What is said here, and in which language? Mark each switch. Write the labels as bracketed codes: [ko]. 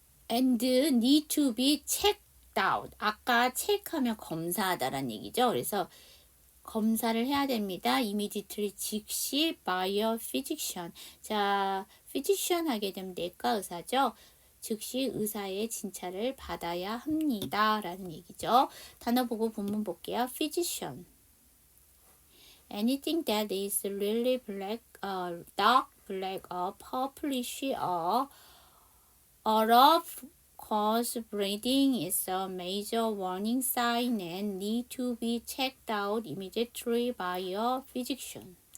[en] and need to be checked out. [ko] 아까 체크하면 검사하다라는 얘기죠. 그래서 검사를 해야 됩니다. [en] immediately [ko] 즉시 [en] by a physician. [ko] 자, physician 하게 되면 내과 의사죠. 즉시 의사의 진찰을 받아야 합니다. 라는 얘기죠. 단어 보고 본문 볼게요. physician. [en] Anything that is really black, dark, black, or purplish, or of course bleeding is a major warning sign and need to be checked out immediately by a physician.